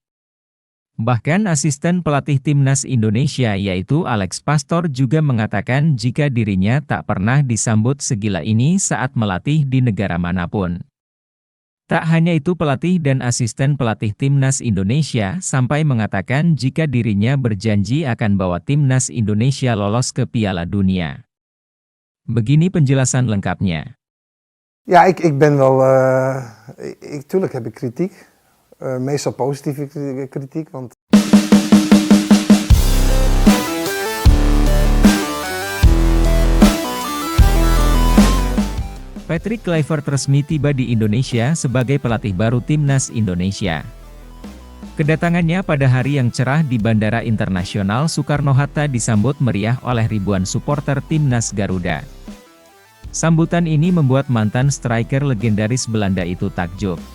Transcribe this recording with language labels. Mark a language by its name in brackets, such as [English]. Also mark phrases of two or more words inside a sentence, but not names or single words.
[Indonesian] Bahkan asisten pelatih timnas Indonesia yaitu Alex Pastor juga mengatakan jika dirinya tak pernah disambut segila ini saat melatih di negara manapun. Tak hanya itu, pelatih dan asisten pelatih timnas Indonesia sampai mengatakan jika dirinya berjanji akan bawa timnas Indonesia lolos ke Piala Dunia. Begini penjelasan lengkapnya. [Dutch] Ja, ik ben wel, tuurlijk heb ik kritiek, meestal positieve kritiek, want... [Indonesian] Patrick Kluivert resmi tiba di Indonesia sebagai pelatih baru timnas Indonesia. Kedatangannya pada hari yang cerah di Bandara Internasional Soekarno-Hatta disambut meriah oleh ribuan supporter timnas Garuda. Sambutan ini membuat mantan striker legendaris Belanda itu takjub.